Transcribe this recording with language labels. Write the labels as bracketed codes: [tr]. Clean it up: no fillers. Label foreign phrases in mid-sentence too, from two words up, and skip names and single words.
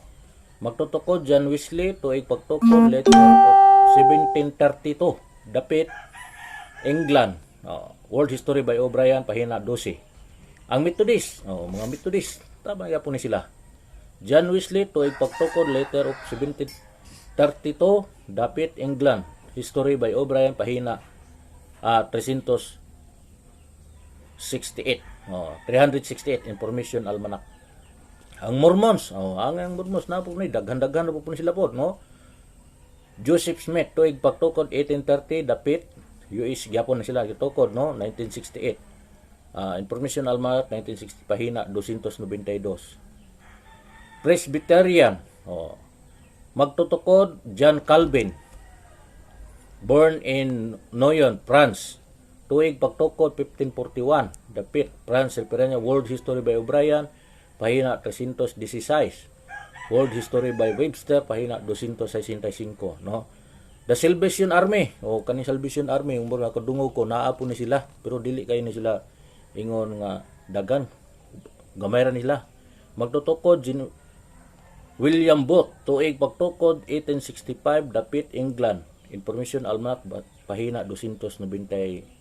[ceb] Magtutukod John Wesley, tuig pagtukod [en] letter of [ceb] 1732, dapit England. World History by O'Brien, pahina 12. Ang Methodist, mga Methodist, tama yapon ni sila. John Wesley, tuig pagtukod [en] letter of [ceb] 1732, dapit England. History by O'Brien, pahina 368. 368, Information Almanac. Ang Mormons, ang Mormons na po ni daghan-daghan na po sila po, no. Joseph Smith, tuig pagtukod 1830, dapit US, gyapon na sila gitukod, no, 1968. Information Almanac 1960, pahina 292. Presbyterian, magtutukod John Calvin, [en] born in Noyon, France, [ceb] tuig pagtukod 1541, dapit France. Referensya, World History by O'Brien, pahina 316. World History by Webster, pahina 265, no. The Salvation Army, kaning Salvation Army, umbor na kadungog ko, naa po ni sila, pero dili kayo ni sila ingon nga dagan, gamay ra nila. Magtutukod William Booth, tuig pagtukod 1865, dapit England. Information Almanac, pahina 292.